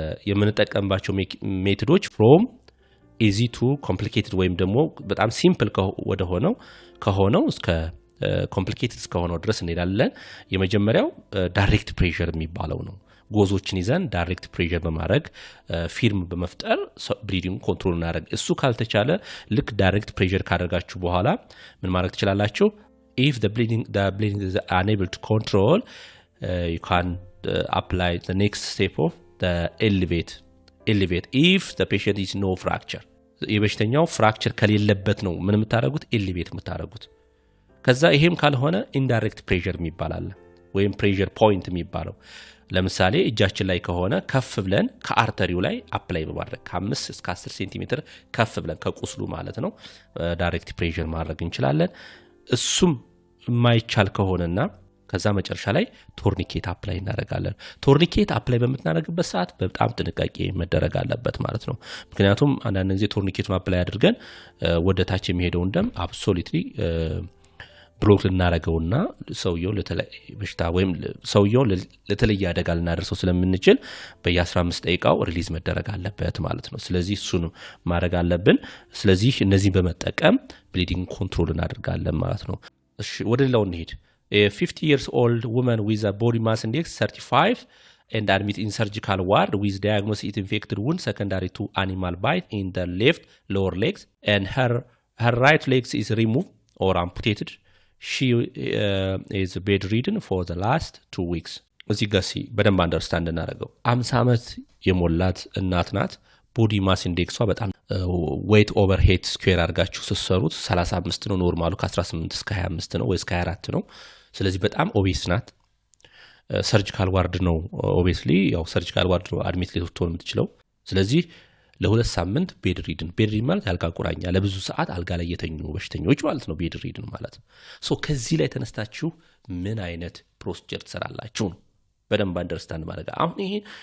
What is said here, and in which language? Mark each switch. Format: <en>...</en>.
<am>የምንጠቀምባቸው ሜቶዶች</am> <en>from easy to complicated</en> <am>ወይም ደግሞ በጣም ሲምፕል ከሆነው እስከ ኮምፕሊኬትድ እስከሆነው ድረስ እንሄዳለን። የመጀመሪያው ዳይሬክት ፕሬሸር የሚባለው ነው። ጎዞችን ይዘን ዳይሬክት ፕሬሸር በማድረግ ፊልም በመፍጠር ብሊዲንግ ኮንትሮል እናደርግ። እሱ ካልተቻለ ልክ ዳይሬክት ፕሬሸር ካደረጋችሁ በኋላ ምን ማድረግ ትችላላችሁ?</am> <en>if the bleeding is unable to control you can apply the next step of the elevate if the patient is no fracture</en> <am>የበሽተኛው ፍራክቸር ከሌለበት ነው ምን የምታደርጉት? ኤሊቬት የምታደርጉት። ከዛ ይሄም ካልሆነ ኢንዳይሬክት ፕሬሸር የሚባላል ወይም ፕሬሸር ፖይንት የሚባለው ለምሳሌ እጃችን ላይ ከሆነ ከፍ ብለን ከአርተሪው ላይ አፕላይ በማድረግ ከ5 እስከ 10 ሴንቲሜትር ከፍ ብለን ከቁስሉ ማለት ነው ዳይሬክት ፕሬሸር ማድረግ እንችላለን። እሱም የማይቻል ከሆነና ከዛ መጨረሻ ላይ ቶርኒኬት አፕላይ እናደርጋለን። ቶርኒኬት አፕላይ በምትናደርግበት ሰዓት በጣም ጥንቃቄ መደረግ አለበት ማለት ነው። ምክንያቱም አንዳንድ ጊዜ ቶርኒኬቱን አፕላይ አድርገን ወደ ታች የሚሄደውን ደም አብሶሉትሊ ብሎክ ልናደርገውና ሰውየው በሽታ ወይም ሰውየው ለተለየ አደጋ ልናደርሰው ስለምንችል በየ15 ደቂቃው ሪሊዝ መደረግ አለበት ማለት ነው። ስለዚህ እሱን ማድረግ አለብን። ስለዚህ እነዚህ በመጠቀም ብሊዲንግ ኮንትሮል እናደርጋለን ማለት ነው። እሺ፣ ወደ ሌላው እንሄድ።</am> <en>A 50 years old woman with a body mass index 35 and admitted in surgical ward with diagnosed with infected wound secondary to animal bite in the left lower legs, and her right legs is removed or amputated. She is bedridden for the last 2 weeks.</en> <am>እዚህ ጋር በደንብ አንደርስታንድ እናደርገው 50 ዓመት የሞላት እናት ናት። ቦዲ ማስ ኢንዴክሷ በጣም ዌይት ኦቨር ሄድ ስኩዌር አድርጋችሁ ስትሰሩት 35 ነው። ኖርማሉ ከ18 እስከ 25 ነው ወይ እስከ 24 ነው። ስለዚህ በጣም ኦቤስ ናት። ሰርጂካል ዋርድ ነው ኦቤስሊ ያው ሰርጂካል ዋርድ ነው አድሚት ልትሆን የምትችለው። ስለዚህ ለሁለት ሳምንት ቤድሪድን ማለት ያልጋ ቁራኛ ለብዙ ሰዓት አልጋ ላይ የተኙ በሽተኞች ማለት ነው ቤድሪድን ማለት። ሶ ከዚህ ላይ ተነስታችሁ ምን አይነት ፕሮሲጀር ትሰራላችሁ ነው በደንብ አንደርስታንድ ማድረግ። አሁን ይሄ</am>